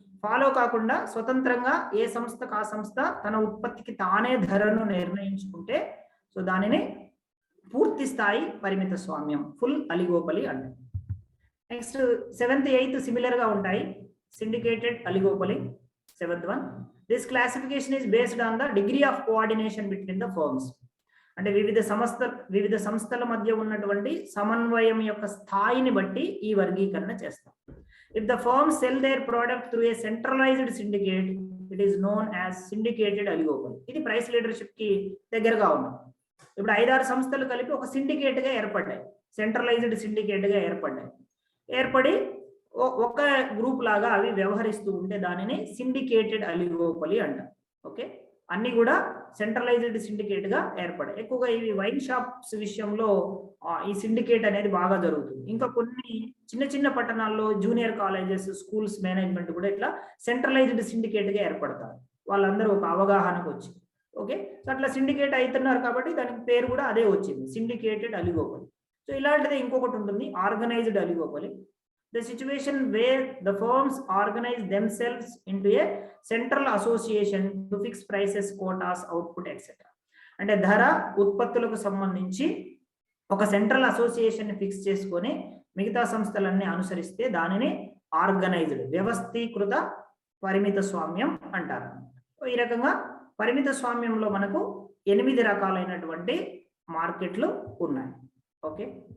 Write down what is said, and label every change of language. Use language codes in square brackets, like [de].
[te] Follow కాకుండా స్వతంత్రంగా ఏ సంస్థకు ఆ సంస్థ తన ఉత్పత్తికి తానే ధరను నిర్ణయించుకుంటే సో దానిని పూర్తి స్థాయి పరిమిత స్వామ్యం, ఫుల్ అలిగోపలి అంటారు. నెక్స్ట్ 7th 8th సిమిలర్ గా ఉంటాయి. Syndicated అలిగోపలి 7th one. [en] This classification is based on the degree of coordination between the firms. [te] అంటే వివిధ సంస్థల మధ్య ఉన్నటువంటి సమన్వయం యొక్క స్థాయిని బట్టి ఈ వర్గీకరణ చేస్తాం. [en] If the firms sell their product through a centralized syndicate, it is known as syndicated oligopoly. [te] ఇది ప్రైస్ లీడర్షిప్ కి దగ్గరగా ఉంది. ఇప్పుడు 5-6 సంస్థలు కలిపి ఒక సిండికేట్ గా ఏర్పడ్డాయి, సెంట్రలైజ్డ్ సిండికేట్ గా ఏర్పడి ఒక గ్రూప్ లాగా అవి వ్యవహరిస్తూ ఉంటే దానిని సిండికేటెడ్ అలిగోపలి అంటారు. ఓకే, అన్ని కూడా సెంట్రలైజ్డ్ సిండికేట్ గా ఏర్పడాయి. ఎక్కువగా ఇవి వైన్ షాప్స్ విషయంలో ఈ సిండికేట్ అనేది బాగా జరుగుతుంది. ఇంకా కొన్ని చిన్న చిన్న పట్టణాల్లో జూనియర్ కాలేజెస్, స్కూల్స్ మేనేజ్మెంట్ కూడా ఇట్లా సెంట్రలైజ్డ్ సిండికేట్ గా ఏర్పడతారు. వాళ్ళందరూ ఒక అవగాహనకు వచ్చి ఓకే, సో అట్లా సిండికేట్ అవుతున్నారు కాబట్టి దానికి పేరు కూడా అదే వచ్చింది, సిండికేటెడ్ అలిగోపలి. సో ఇలాంటిదే ఇంకొకటి ఉంటుంది, organised అలిగోపలి. [en] The situation where the firms organize themselves into a central association to fix prices, quotas, output, etc. [te] అంటే ధర ఉత్పత్తులకు సంబంధించి ఒక సెంట్రల్ అసోసియేషన్ ని ఫిక్స్ చేసుకొని మిగతా సంస్థలన్నీ అనుసరిస్తే దానిని ఆర్గనైజ్డ్, వ్యవస్థీకృత పరిమిత స్వామ్యం అంటారు. ఈ రకంగా పరిమిత స్వామ్యంలో మనకు 8 రకాలైనటువంటి మార్కెట్లు ఉన్నాయి. ఓకే.